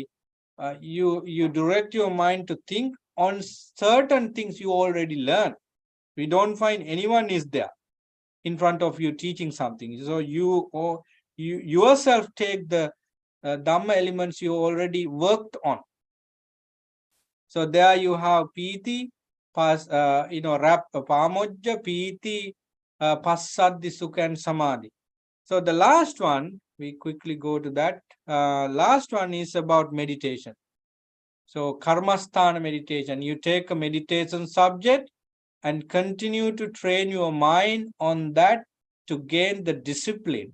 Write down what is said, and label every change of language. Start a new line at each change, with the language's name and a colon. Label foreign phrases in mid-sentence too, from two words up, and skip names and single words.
English: You direct your mind to think on certain things you already learned. We don't find anyone is there in front of you teaching something. So you yourself take the Dhamma elements you already worked on. So there you have
Pali: piti, pamojja, piti, passaddhi, sukha,
English: and samadhi. So the last one, we quickly go to that. Last one is about meditation. So karmasthana meditation. You take a meditation subject and continue to train your mind on that to gain the discipline.